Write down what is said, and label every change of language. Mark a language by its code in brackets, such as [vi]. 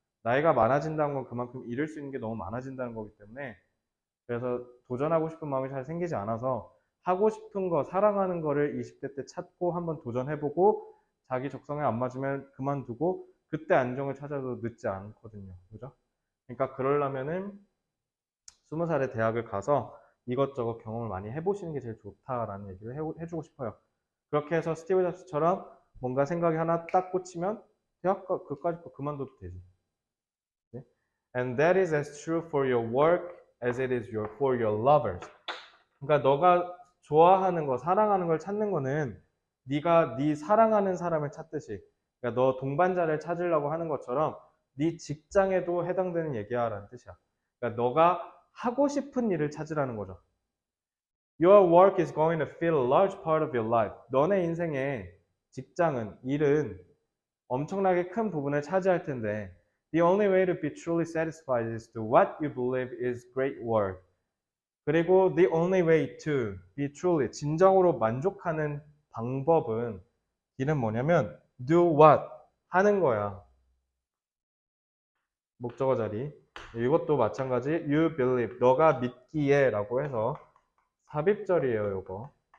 [ko] 나이가 많아진다는 건 그만큼 잃을 수 있는 게 너무 많아진다는 거기 때문에 그래서 도전하고 싶은 마음이 잘 생기지 않아서 하고 싶은 거, 사랑하는 거를 20대 때 찾고 한번 도전해보고 자기 적성에 안 맞으면 그만두고 그때 안정을 찾아도 늦지 않거든요. 그죠? 그러니까 그러려면은 20살에 대학을 가서 이것저것 경험을 많이 해보시는 게 제일 좋다라는 얘기를 해주고 싶어요. 그렇게 해서 스티브 잡스처럼 뭔가 생각이 하나 딱 꽂히면 대학 그까짓 거 그만둬도 되지. 네? [en] And that is as true for your work as it is for your lovers. [ko] 그러니까 너가 좋아하는 거, 사랑하는 걸 찾는 거는 네가 네 사랑하는 사람을 찾듯이 그러니까 너 동반자를 찾으려고 하는 것처럼 네 직장에도 해당되는 얘기야라는 뜻이야. 그러니까 너가 하고 싶은 일을 찾으라는 거죠. [en] Your work is going to fill a large part of your life. [ko] 너네 인생의 직장은, 일은 엄청나게 큰 부분을 차지할 텐데 [en] The only way to be truly satisfied is to what you believe is great work. [ko] 그리고 [en] the only way to be truly [ko] 진정으로 만족하는 방법은 길은 뭐냐면 [en] do what [ko] 하는 거야. 목적어 자리. 이것도 마찬가지 [en] you believe [ko] 너가 믿기에 라고 해서 삽입절이에요 요거.